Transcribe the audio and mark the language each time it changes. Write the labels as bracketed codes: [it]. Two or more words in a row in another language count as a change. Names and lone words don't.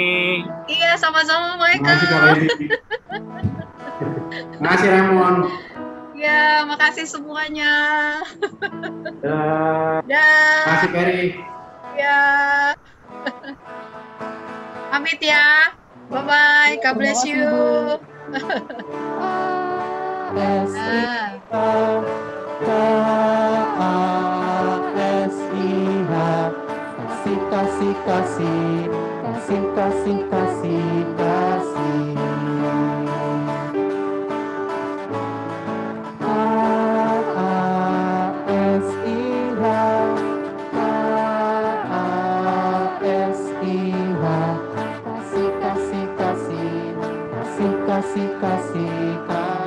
[id] Iya, sama-sama Terima kasih Kak Michael. Leni. Terima kasih Ramon. Ya, makasih semuanya. Terima Dah. kasih Peri. Ya. Pamit ya. [en] Bye-bye. God bless [id] Terima kasih, [en] you. [id] S-I-K-K-A-S-I-H. Kasih, kasih, kasih. Kasih, kasih, kasih, kasih. K-A-S-I-H. K-A-S-I-H. Kasih, kasih, kasih. Kasih, kasih, kasih.